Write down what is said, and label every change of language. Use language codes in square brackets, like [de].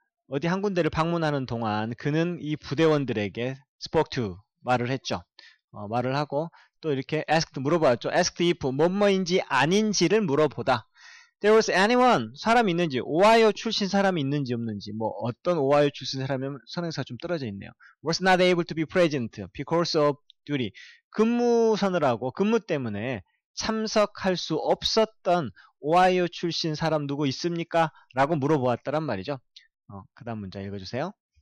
[ko] 어디 한 군데를 방문하는 동안 그는 이 부대원들에게 [en] spoke to [ko] 말을 했죠. 말을 하고 또 이렇게 asked 물어봤죠. [en] asked if [ko] 뭐뭐인지 아닌지를 물어보다. [en] There was anyone [ko] 사람이 있는지 오하이오 출신 사람이 있는지 없는지 뭐 어떤 오하이오 출신 사람이면 선행사가 좀 떨어져 있네요. [en] Was not able to be present because of duty. [ko] 근무서느라고 근무 때문에 참석할 수 없었던 오하이오 출신 사람 누구 있습니까? 라고 물어보았다란 말이죠. 그 다음 문장 읽어주세요.